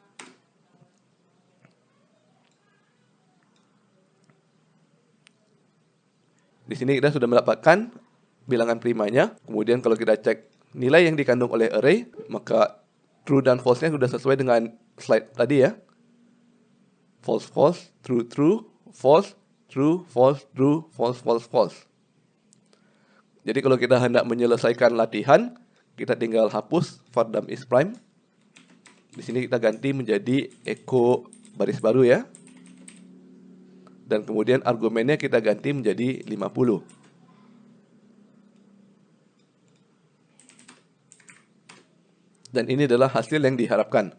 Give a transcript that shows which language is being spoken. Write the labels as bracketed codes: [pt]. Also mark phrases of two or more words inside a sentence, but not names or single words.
[id] Di sini kita sudah mendapatkan bilangan primanya. Kemudian kalau kita cek nilai yang dikandung oleh array, maka true dan false-nya sudah sesuai dengan slide tadi ya. [en] False, false, true, true, false, true, false, true, false, false, false. [id] Jadi kalau kita hendak menyelesaikan latihan, kita tinggal hapus var dam is prime. Di sini kita ganti menjadi echo baris baru ya. Dan kemudian argumennya kita ganti menjadi 50. Dan ini adalah hasil yang diharapkan.